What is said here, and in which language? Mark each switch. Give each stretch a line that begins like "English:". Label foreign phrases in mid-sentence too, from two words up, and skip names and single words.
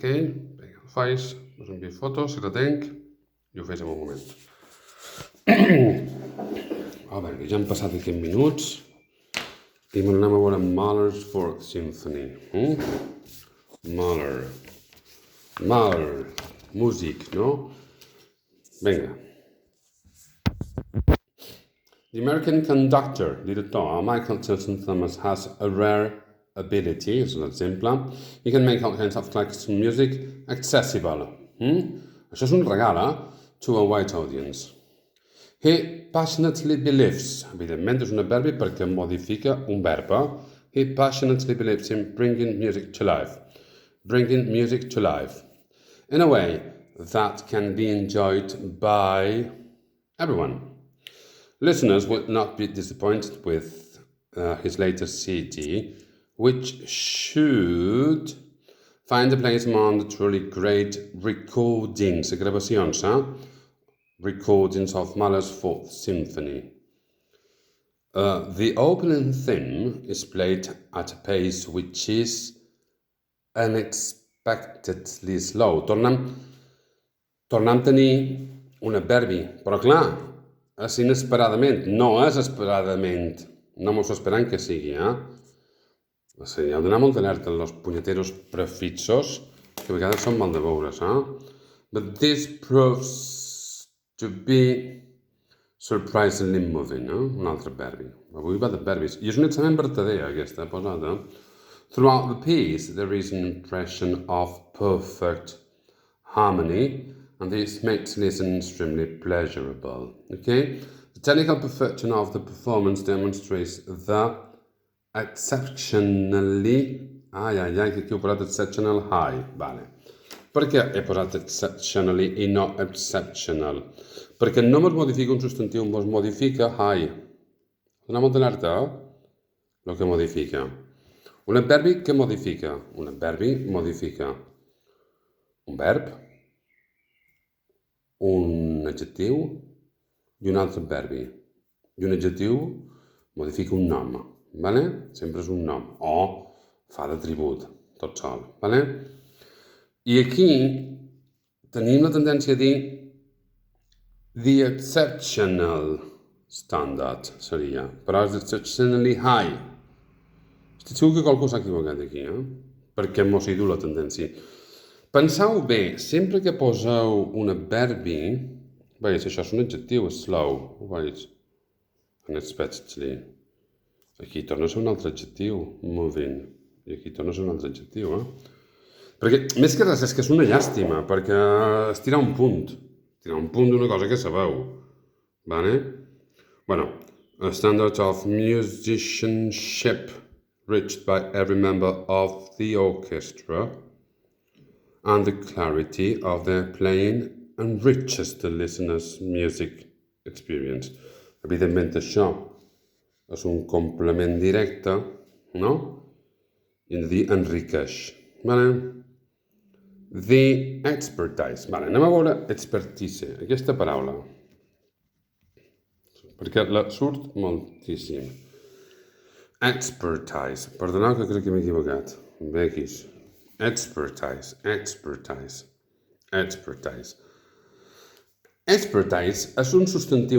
Catalan: Vinga, el faig, us envio fotos, si la tenc, i ho faig en un moment. A veure, ja han passat 15 minuts. I anem a veure Mahler's Fourth Symphony. Mahler. Músic, no? Vinga.
English: The American conductor, director, Michael Tilson Thomas, has a rare ability,
Catalan: és un exemple.
English: He can make all kinds of classical music accessible.
Catalan: Això és un regal,
English: to a white audience. He passionately believes,
Catalan: evidentment és un adverbi perquè modifica un verb.
English: He passionately believes in bringing music to life. Bringing music to life. In a way that can be enjoyed by everyone. Listeners will not be disappointed with his latest CD, which should find a place among the truly great recordings, gravacions, recordings of Mahler's Fourth Symphony. The opening theme is played at a pace which is unexpectedly slow.
Catalan: Tornem a tenir un adverbi, però clar, és inesperadament, no és esperadament. No m'ho esperant que sigui, O sigui, heu d'anar molt alerta en els punyeteros prefixos, que a vegades són mal de veure's,
English: But this proves to be surprisingly moving,
Catalan: un altre adverbi. Avui va d'adverbis. I és un examen vertader, aquesta posada.
English: Throughout the piece, there is an impression of perfect harmony, and this makes listening extremely pleasurable. Okay? The technical perfection of the performance demonstrates the exceptionally...
Catalan: que aquí ho he posat
English: exceptional high.
Catalan: Vale. Per què he posat exceptionally i no exceptional? Perquè no es modifica un substantiu, es modifica high. Anem molt alerta, el que modifica. Un adverbi què modifica? Un adverbi modifica un verb, un adjectiu i un altre adverbi. I un adjectiu modifica un nom, vale? Sempre és un nom. O fa d'atribut, tot sol, vale? I aquí tenim la tendència a dir
English: the exceptional standard,
Catalan: seria. Però és
English: exceptionally high.
Catalan: Estic segur que qualcú s'ha equivocat aquí, perquè mos hi du la tendència. Penseu bé, sempre que poseu un adverbi, veus, això és un adjectiu, és slow, ho veus? Unexpectedly. Aquí torna a ser un altre adjectiu, moving. I aquí torna a ser un altre adjectiu, Perquè, més que res, és que és una llàstima, perquè és tirar un punt d'una cosa que sabeu, vale?
English: Bueno, a standard of musicianship reached by every member of the orchestra, and the clarity of their playing enriches the listener's music experience.
Catalan: Evidentment això és un complement directe, no? I de dir enriqueix. Vale?
English: The expertise.
Catalan: Vale, anem a veure expertise, aquesta paraula. Perquè la surt moltíssim. Expertise. Perdoneu que crec que m'he equivocat. Ve aquí. Expertise. Expertise és un substantiu.